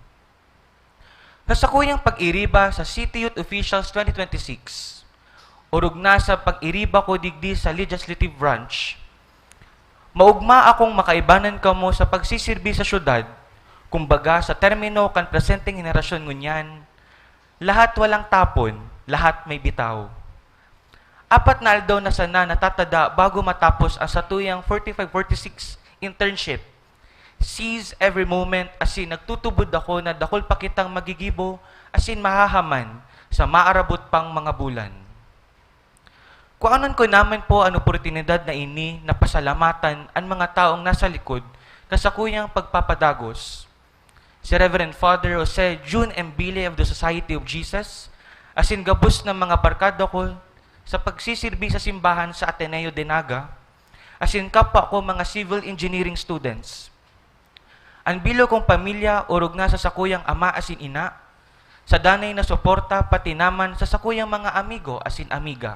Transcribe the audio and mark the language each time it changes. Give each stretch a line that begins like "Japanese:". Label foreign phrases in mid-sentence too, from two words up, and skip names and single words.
Bikol: Sa sakuyang pag-iriba sa City Youth Officials 2026, urog na sa pag-iriba ko digdi sa Legislative Branch, maugma akong makaibanan kamo sa pagsisirbi sa syudad, kumbaga sa termino kan presenteng henerasyon ngunyan,
Filipino: lahat walang tapon, lahat may bitaw.
Bikol: Apat na aldaw na sana natatada bago matapos ang satuyang 45-46 internship.
English: Seize every moment,
Bikol: as in nagtutubod ako na dakol pa kitang magigibo, as in mahahaman sa maarabot pang mga bulan. Kuanon ko naman po ang oportunidad na ini na pasalamatan ang mga taong nasa likod kasakuyang pagpapadagos. Si Reverend Father Jose June Mbile of the Society of Jesus, as in gabos ng mga barkada ko sa pagsisirbi sa simbahan sa Ateneo de Naga, as in kapwa ko mga
English: civil engineering students.
Bikol: Ang bilo kong pamilya urog na sa sakuyang ama asin ina, sa danay na suporta pati naman sa sakuyang mga amigo asin amiga.